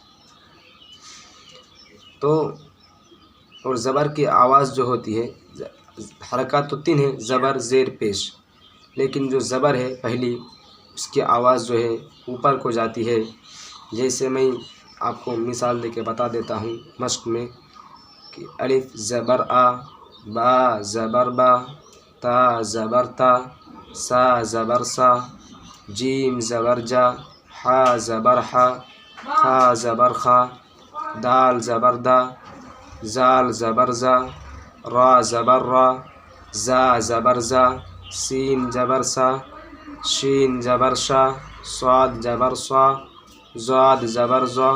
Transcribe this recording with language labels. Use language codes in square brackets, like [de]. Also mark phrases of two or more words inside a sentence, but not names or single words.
[ur] تو اور زبر کی آواز جو ہوتی ہے، حرکات تو 3 ہیں، زبر، زیر، پیش، لیکن جو زبر ہے پہلی، اس کی آواز جو ہے اوپر کو جاتی ہے۔ جیسے میں آپ کو مثال دے کے بتا دیتا ہوں مشق میں کہ الف زبر آ، با زبر با، تا زبر تا، سا زبر سا، جیم زبر جا، حا زبر حا، خا زبر خا، دال زبر دا، زال زبر زا، را زبر را، زا زبر زا، سین زبر سا، شین زبر شا، صاد زبر صا، زاد زبر زا،